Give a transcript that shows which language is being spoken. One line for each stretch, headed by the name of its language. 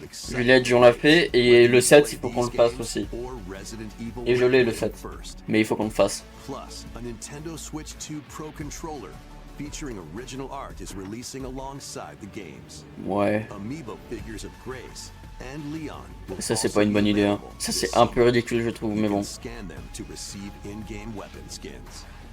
French: Juliette, on l'a fait, et le 7, il faut qu'on le fasse aussi. Et je l'ai le 7, mais il faut qu'on le fasse.
English: Plus, a Nintendo Switch 2 Pro controller featuring original art is releasing alongside the games.
French: Ouais.
English: Amiibo figures of Grace and Leon.
French: Ça c'est pas une bonne idée, hein. Ça c'est un peu ridicule je trouve, mais bon.
English: Scan them to receive in-game weapon skins.